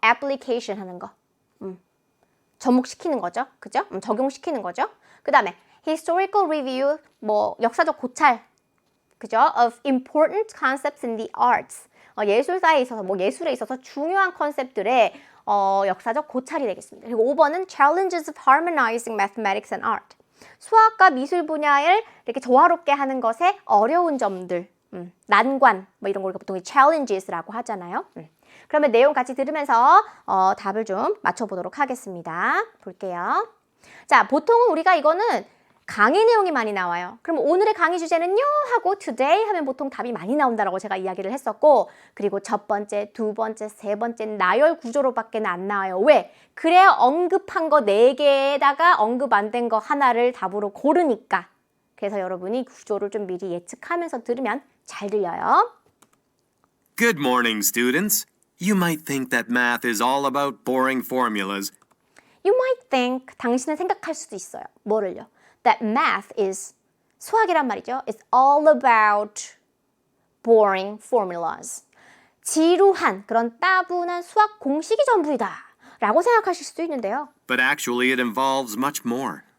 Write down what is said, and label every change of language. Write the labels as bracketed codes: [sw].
[ko] application 하는 거. 접목시키는 거죠. 그죠? 적용시키는 거죠. 그 다음에 [en] historical review, [ko] 역사적 고찰, 그죠? [en] of important concepts in the arts. [ko] 예술사에 있어서, 예술에 있어서 중요한 컨셉들의 역사적 고찰이 되겠습니다. 그리고 5번은 [en] challenges of harmonizing mathematics and art. [ko] 수학과 미술 분야를 이렇게 조화롭게 하는 것에 어려운 점들, 난관, 이런 걸 보통 challenges라고 하잖아요. 그러면 내용 같이 들으면서 답을 좀 맞춰보도록 하겠습니다. 볼게요. 자, 보통은 우리가 이거는 강의 내용이 많이 나와요. 그럼 오늘의 강의 주제는요 하고 today 하면 보통 답이 많이 나온다라고 제가 이야기를 했었고, 그리고 첫 번째, 두 번째, 세 번째 나열 구조로밖에 안 나와요. 왜? 그래야 언급한 거 4개에다가 언급 안 된 거 하나를 답으로 고르니까. 그래서 여러분이 구조를 좀 미리 예측하면서 들으면 잘 들려요. [en] Good morning, students. You might think that math is all about boring formulas. You might think, [ko] 당신은 생각할 수도 있어요. 뭐를요? [en] That math is, [ko] 수학이란 말이죠. [en] It's all about boring formulas. [ko] 지루한 그런 따분한 수학 공식이 전부이다 라고 생각하실 수도 있는데요. [en] But actually it involves much more.